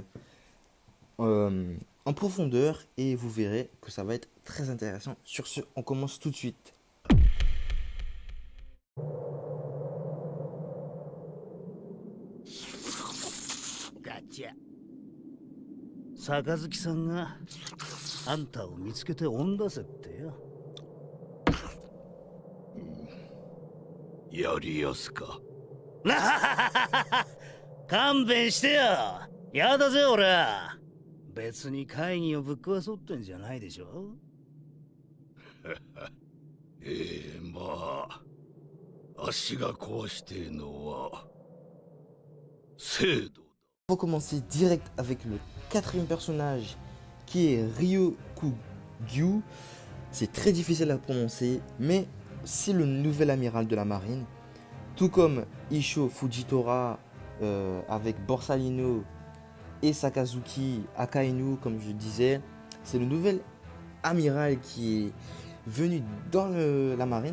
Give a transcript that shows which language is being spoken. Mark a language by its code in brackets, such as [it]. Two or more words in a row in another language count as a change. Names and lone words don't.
[fr] en profondeur et vous verrez que ça va être très intéressant. Sur ce, on commence tout de suite. [ja] ガチャ杯さんがあんたを見つけて追ん出せってよ。やりやすか。勘弁してよ。やだぜ俺は。別に会議をぶっ壊そうってんじゃないでしょ。まあ足が壊してえのは制度だ。 [fr] On va commencer direct avec le quatrième personnage qui est Ryokugyu. C'est très difficile à prononcer, mais c'est le nouvel amiral de la marine. Tout comme Isho Fujitora avec Borsalino et Sakazuki Akainu, comme je disais, c'est le nouvel amiral qui est venu dans la marine.